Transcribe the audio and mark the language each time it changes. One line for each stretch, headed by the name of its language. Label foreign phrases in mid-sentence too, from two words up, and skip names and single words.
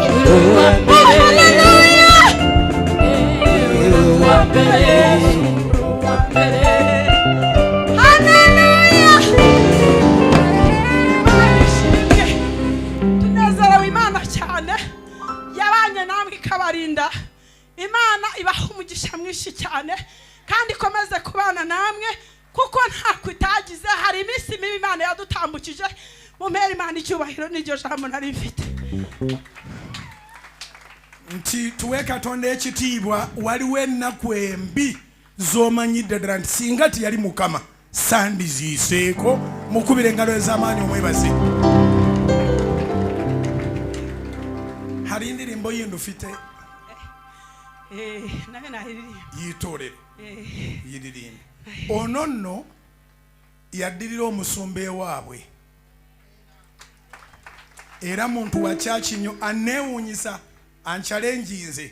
Kinyarwanda: tunezerewe Imana cyane yabanye namwe ikabarinda. Imana ibaha umugisha mwinshi cyane kandi ikomeze kubana namwe kuko nta kwitagize. Hari iminsi mibi Imana yadutambukije. Mumpera Imana icyubahiro n'iryo jambo nari mfite.
Ganda: Nti tuwe Katonda ekitiibwa. Waliwo ennaku embi z'omanyidde ddala nti singa teyali Mukama sandiziiseeko. Mukubire engalo ez'amaanyi omwebaze.
Kinyarwanda: Hari indirimbo yindi ufite? Nabe nahiririmba. Yitorere. Yiririmba.
Ganda: Ono nno yaddirira omusumba ewaabwe. Era muntu wa church nnyo aneewuunyisa anchalenjinze.